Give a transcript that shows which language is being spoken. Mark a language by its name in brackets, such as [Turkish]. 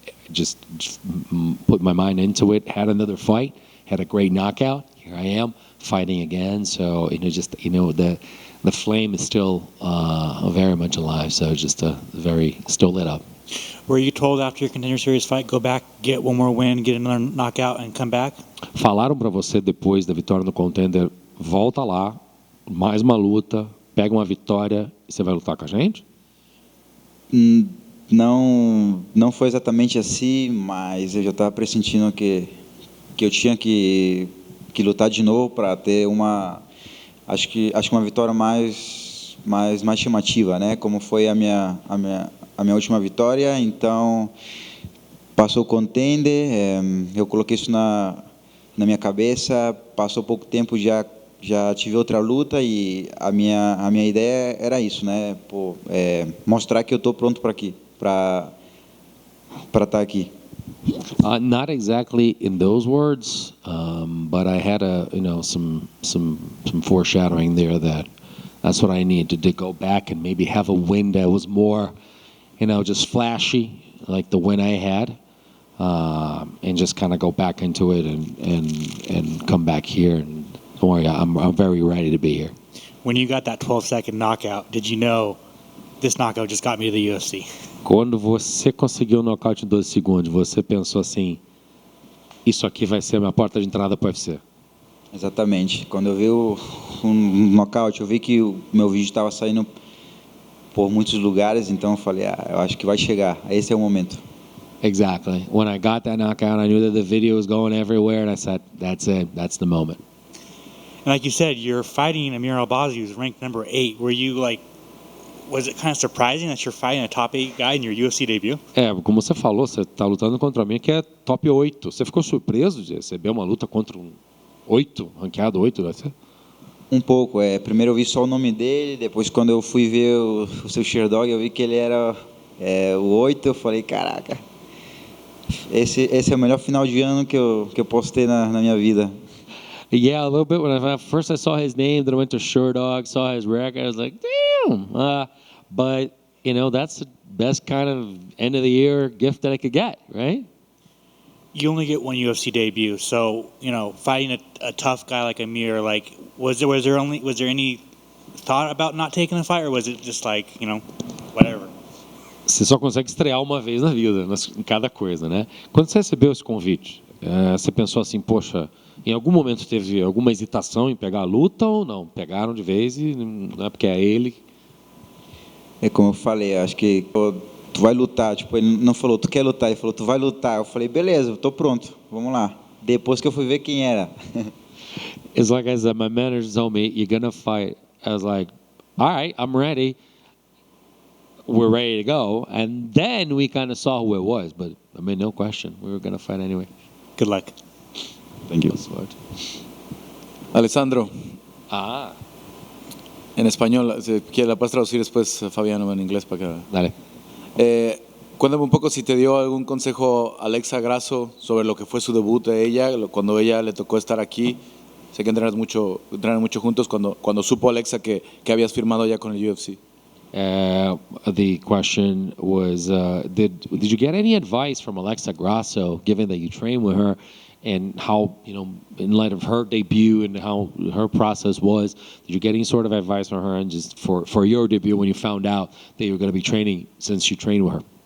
[English] Just put my mind into it. Had another fight. Had a great knockout. Here I am fighting again. So the flame is still very much alive. So just still lit up. Were you told after your Contender Series fight, go back, get one more win, get another knockout, and come back? [Portuguese] Falaram para você depois da vitória no Contender, volta lá, mais uma luta, pega uma vitória e você vai lutar com a gente? Não foi exatamente assim, mas eu já estava pressentindo que eu tinha que lutar de novo para ter acho que uma vitória mais chamativa, né? Como foi a minha última vitória. Então passou o Contender, eu coloquei isso na minha cabeça. Passou pouco tempo, já tive outra luta e a minha ideia era isso, né? Mostrar que eu estou pronto para estar aqui. [English] Not exactly in those words, but I had some foreshadowing there that's what I needed to go back and maybe have a win that was more, just flashy like the win I had, and just kind of go back into it and come back here. And don't worry, I'm very ready to be here. When you got that 12-second knockout, did you know this knockout just got me to the UFC? [Portuguese] Quando você conseguiu o nocaute em 12 segundos, você pensou assim, isso aqui vai ser a minha porta de entrada para o UFC? Exatamente. Quando eu vi o nocaute, eu vi que o meu vídeo estava saindo por muitos lugares, então eu falei, eu acho que vai chegar. Esse é o momento. [English] Exactly. When I got that knockout, I knew that the video was going everywhere, and I said, that's it. That's the moment. And like you said, you're fighting Amir Albazi, who's ranked number 8. Were you was it kind of surprising that you're fighting a top 8 guy in your UFC debut? [Portuguese] Como você falou, você está lutando contra mim que é top 8. Você ficou surpreso de receber uma luta contra um 8, ranqueado 8, deve ser? Um pouco, primeiro eu vi só o nome dele, depois quando eu fui ver o seu Sherdog, eu vi que ele era o 8, eu falei, caraca, esse é o melhor final de ano que eu posso ter na minha vida. [English] Yeah, a little bit. First I saw his name, then I went to Sherdog, saw his record, I was like, damn. But, that's the best kind of end of the year gift that I could get, right? You only get one UFC debut, so fighting a tough guy like Amir, like was there any thought about not taking the fight, or was it just like whatever? [Portuguese] Você só consegue estrear uma vez na vida, em cada coisa, né? Quando você recebeu esse convite, você pensou assim, poxa, em algum momento teve alguma hesitação em pegar a luta ou não? Pegaram de vez e não é porque é ele? É como eu falei, acho que tu vai lutar, tipo, ele não falou, tu quer lutar, ele falou, tu vai lutar. Eu falei, beleza, eu tô pronto, vamos lá. Depois que eu fui ver quem era. [English] It's like as my manager told me, you're gonna fight. I was like, all right, I'm ready. We're ready to go. And then we kind of saw who it was, but I mean, no question, we were gonna fight anyway. Good luck. Thank you. [Spanish] Alessandro, en español, si la puedes traducir después, Fabiano, en inglés para que... Dale. Cuéntame un poco si te dio algún consejo Alexa Grasso sobre lo que fue su debut de ella, cuando ella le tocó estar aquí. Sé que entrenan mucho juntos, cuando supo Alexa que habías firmado ya con el UFC. [English] The question was, did you get any advice from Alexa Grasso, given that you trained with her, and how, in light of her debut and how her process was, did you get any sort of advice from her, and just for your debut when you found out that you were going to be training, since you trained with her?